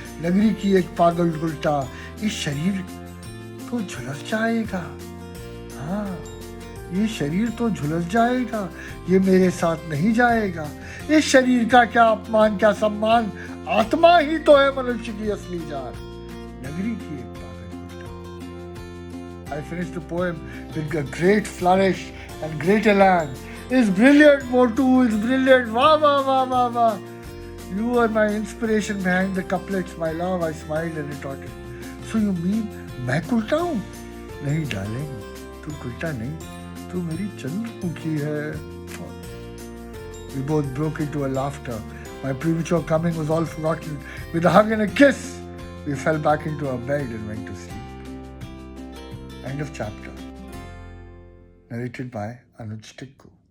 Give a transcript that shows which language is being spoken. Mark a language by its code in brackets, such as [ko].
[hi] नगरी की एक पागल कुर्ता इस शरीर तो झुलस जाएगा, हाँ ये शरीर तो झुलस जाएगा, ये मेरे साथ नहीं जाएगा। इस शरीर का क्या अपमान क्या सम्मान, आत्मा ही तो है मनुष्य की असली जान। नगरी की एक पागल kurta. [en] I finished the poem with a great flourish and great elan. It's brilliant, Motu, it's brilliant. Wah, wah, wah, wah, wah. You are my inspiration behind the couplets, my love. I smiled and retorted. So you mean [hi] मैं कुलटा हूँ? नहीं darling, तू कुलटा नहीं, तू मेरी चंद्रमुखी है। [en] We both broke into a laughter. My premature coming was all forgotten. With a hug and a kiss, we fell back into our bed and went to sleep. End of chapter. Narrated by Anuj Tikku.